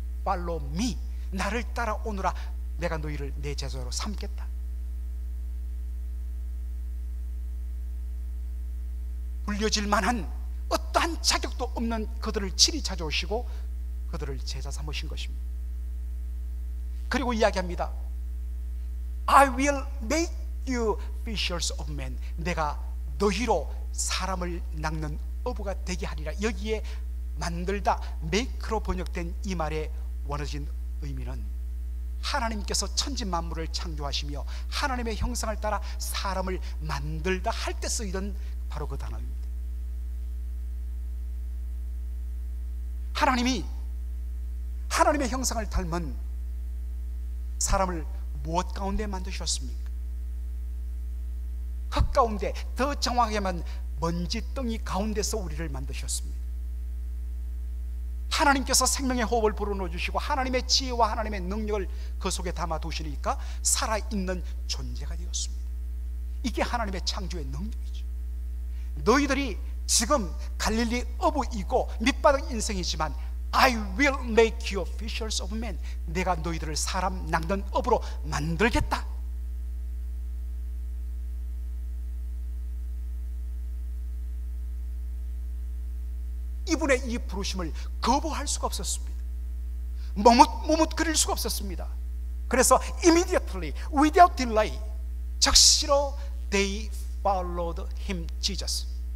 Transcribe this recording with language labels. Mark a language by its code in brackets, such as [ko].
[en] Follow me, [ko] 나를 따라오너라. 내가 너희를 내 제자로 삼겠다. 불려질 만한 어떠한 자격도 없는 그들을 친히 찾아오시고 그들을 제자 삼으신 것입니다. 그리고 이야기합니다. [en] I will make you fishers of men. [ko] 내가 너희로 사람을 낚는 어부가 되게 하리라. 여기에 만들다, make로 번역된 이 말의 원어진 의미는 하나님께서 천지 만물을 창조하시며 하나님의 형상을 따라 사람을 만들다 할 때 쓰이던 바로 그 단어입니다. 하나님이 하나님의 형상을 닮은 사람을 무엇 가운데 만드셨습니까? 흙 가운데, 더 정확하게만 먼지덩이 가운데서 우리를 만드셨습니다. 하나님께서 생명의 호흡을 불어넣어 주시고 하나님의 지혜와 하나님의 능력을 그 속에 담아 두시니까 살아있는 존재가 되었습니다. 이게 하나님의 창조의 능력이죠. 너희들이 지금 갈릴리 어부이고 밑바닥 인생이지만 [en] I will make you fishers of men. [ko] 내가 너희들을 사람 낚는 어부로 만들겠다. 이분의 이 부르심을 거부할 수가 없었습니다. 머뭇거릴 수가 없었습니다. 그래서 [en] immediately, without delay, [ko] 즉시로 [en] they followed him, Jesus.